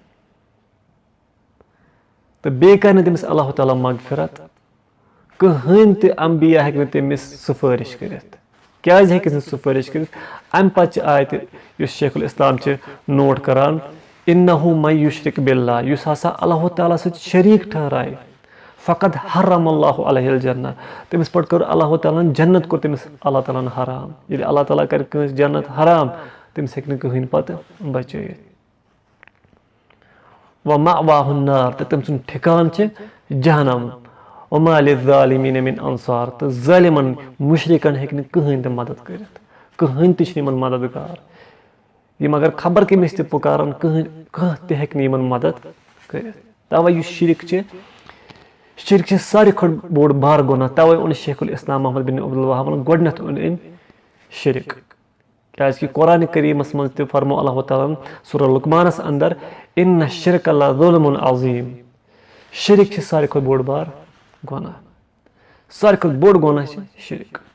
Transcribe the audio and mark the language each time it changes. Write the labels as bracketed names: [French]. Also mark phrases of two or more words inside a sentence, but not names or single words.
[Kashmiri] تہٕ بیٚیہِ کرِ نہٕ تٔمِس اللہ تعالیٰ مغفرت کٕہٕنۍ تہِ انبیا ہیٚکہِ نہٕ تٔمِس سُفٲرِش کٔرِتھ کیازِ ہیٚکٮ۪س نہٕ سُفٲرِش کٔرِتھ امہِ پتہٕ چھِ آیتہِ یُس شیخ الاسلام چھِ نوٹ کران [Arabic] انہ من یشرک باللہ [Kashmiri] یُس ہسا اللہ تعالیٰ سۭتۍ شریٖک ٹھہرایہِ فقط [Arabic] حرم اللہ علیہ الجنہ [Kashmiri] تٔمِس پٮ۪ٹھ کٔر اللہ تعالیٰ ہن جنت کوٚر تٔمِس اللہ تعالیٰ ہن حرام ییٚلہِ اللہ تعالیٰ کَرِ کٲنٛسہِ جنت حرام تٔمِس ہیٚکہِ نہٕ کٕہٕنۍ پَتہٕ بَچٲیِتھ [Arabic] وَمَأْوَاهُ النَّارُ [Kashmiri] تہٕ تٔمۍ سُنٛد ٹھِکان چھِ جہنم [Arabic] وَمَا لِلظَّالِمِينَ مِنْ أَنصار [Kashmiri] تہٕ ظٲلِمن مُشرِکن ہیٚکہِ نہٕ کٕہٕنۍ تہِ مدد کٔرِتھ کٕہٕنۍ تہِ چھِنہٕ یِمن مددگار یِم اگر خبر کٔمِس تہِ پُکارن کانٛہہ تہِ ہیٚکہِ نہٕ یِمن مدد کٔرِتھ تَوے یُس شِرک چھِ ساروی کھۄتہٕ بوٚڑ بار گۄناہ تَوے اوٚن شیخ الاسلام محمد بن عبدالوہابن گۄڈٕنیتھ اوٚن أمۍ شِرک کیازِ کہِ قرآنِ کریٖمس منٛز تہِ فرمو اللہ تعالیٰ ہن سورہ لُقمانس اندر [Arabic] اِنَّ الشِرْکَ لَظُلْمٌ عظیٖم [Kashmiri] شِرک چھِ ساروی کھۄتہٕ بوٚڑ بار گۄناہ ساروی کھۄتہٕ بوٚڑ گۄناہ چھِ شِرک